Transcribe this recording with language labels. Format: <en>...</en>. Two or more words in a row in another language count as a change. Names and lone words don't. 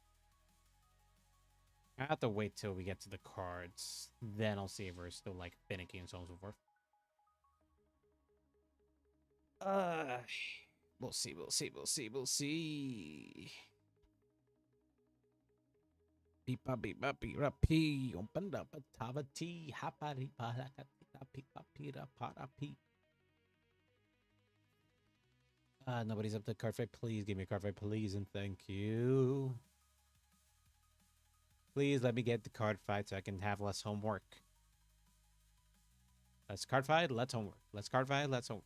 <en>I have to wait till we get to the cards. Then I'll see if we're still like finicky and so on and so forth. We'll see, we'll see, we'll see, we'll see. Pipa pipa pira pi open up a tavati hapari parakatita pipa pira para pi. Nobody's up to Cardfight. Please give me a Cardfight, please, and thank you. Please let me get the Cardfight so I can have less homework. Let's Cardfight, let's homework. Let's Cardfight, let's homework.</en>